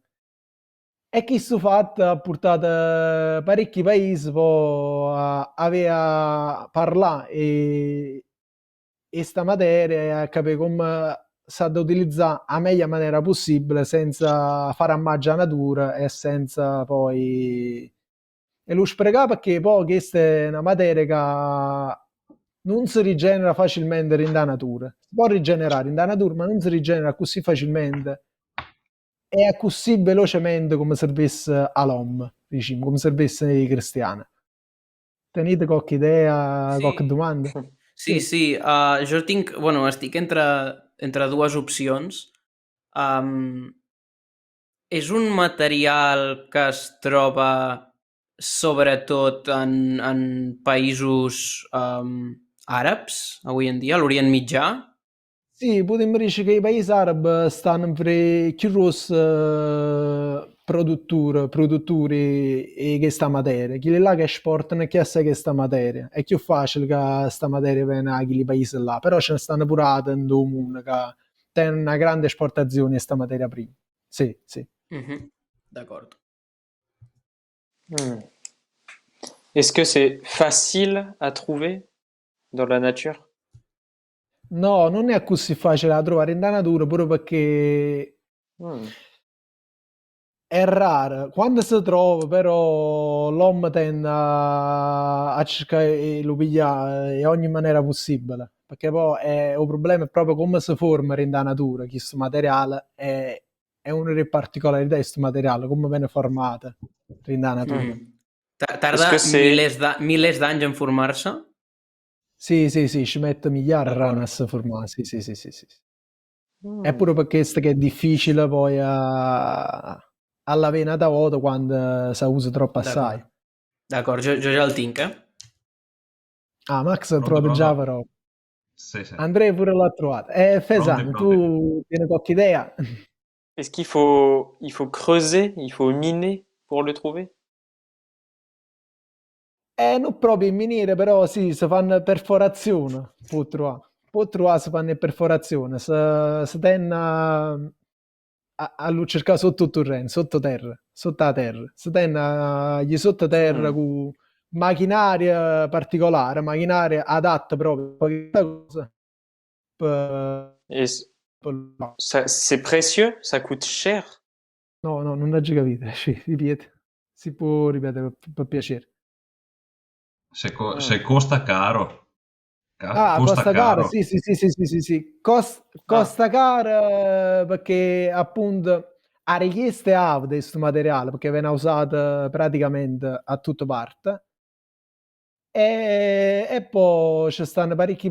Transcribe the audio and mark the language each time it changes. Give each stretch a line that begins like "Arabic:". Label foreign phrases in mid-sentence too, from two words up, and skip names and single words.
Italian: E questo fatto ha portato parecchi paesi poi a avere a parlare e sta materia e a capire come sa da utilizzare a meglio maniera possibile senza fare ammaggia alla natura e senza poi e lo sprecare perché poi questa è una materia che non si rigenera facilmente in da natura. Si può rigenerare in da natura, ma non si rigenera così facilmente e così velocemente come servisse all'uomo, diciamo, come servisse ai cristiani. Tenete qualche idea, qualche Sí, domanda? sí, Sì. sí.
Catalan: Jo tinc... Bueno, estic entre dues opcions. Um, és un material que es troba sobretot en països àrabs, avui en dia, a l'Orient Mitjà.
Italian: Sì, potremmo dire che i paesi arabi stanno per più grossi produttori di questa materia. Quelli là che esportano che sa questa materia. È più facile che questa materia venga a quei paesi là, però ce ne stanno pure altri in tutto il mondo che hanno una grande esportazione di questa materia prima. Sì, sì. D'acord. Hmm.
French: Est-ce que c'est facile à trouver dans la nature?
Italian: No, non è così facile da trovare in natura, pure perché Hmm. è rara. Quando si trova, però, l'uomo tende a cercare di lo pigliare in ogni maniera possibile. Perché poi il problema è proprio come si forma in natura. Questo materiale è una delle particolarità di questo materiale, come viene formato in natura.
French: Est-ce que
Catalan: Tarda
French: c'est...
Catalan: milers d'anys en formar-se?
Italian: Sì, sì, sì, ci mette migliaia di anni a D'acord. si formare. Sì, sì, sì, sì, sì. È Hmm. pure per questo che è difficile poi alla vena da voto quando si usa troppo assai.
Catalan: D'acord. D'acord, jo ja el tinc, eh?
Italian: Ah, Max ha Pronto, trovato già pronto? però. Sì, sì. Andrea pure l'ha trovato. Pronti, Fesan, pronti. tu tieni qualche idea?
French: Est-ce il faut creuser, il faut miner pour le trouver?
Italian: Non proprio in miniere, però sì, si fanno perforazioni, può trovare. Può trovare, si fanno perforazioni, si tende a lo cercare sotto il terreno, sottoterra, sotto la terra. Si tende agli sottoterra Hmm. con macchinaria particolare, macchinaria adatta proprio a questa cosa. Per-
French: Et
Italian: no,
French: c'est précieux? Ça coûte cher?
Italian: no, non l'ho già capito, sì, ripeti. Si può ripetere per piacere. Se Hmm. costa caro, Ah, costa Costa Cara, caro. sì, sì, sì, sì, sì, sì, sì. Ah. Costa Cara perché appunto a richieste ha di questo materiale perché viene usato praticamente a tutte parti e poi ci stanno parecchi